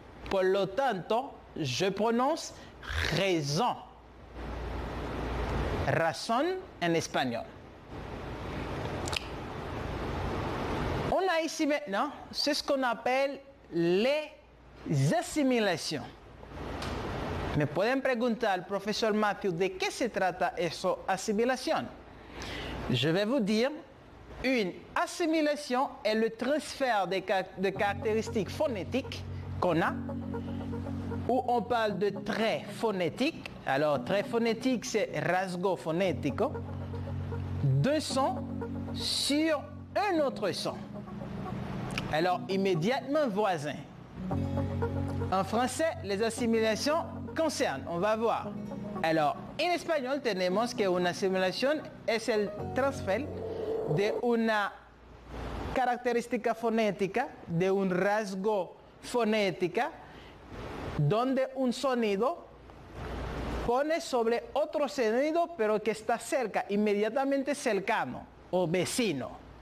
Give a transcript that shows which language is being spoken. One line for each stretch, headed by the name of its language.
Spanish: Por lo tanto,
French: je prononce raison, razón en espagnol. On a ici maintenant ce qu'on appelle les asimilations.
Spanish: Me pueden preguntar, profesor Matthew, ¿de qué se trata eso, asimilación?
French: Je vais vous dire, une assimilation est le transfert de caractéristiques phonétiques qu'on a, où on parle de traits phonétiques. Alors, trait phonétique, c'est rasgo phonético, d'un son sur un autre son. Alors, immédiatement voisin. En français, les assimilations concernent, on va voir. Alors, en espagnol
Spanish: tenemos que una asimilación es el transfer de una característica fonética, de un rasgo fonética, donde un sonido pone sobre otro sonido, pero que está cerca, inmediatamente cercano o vecino.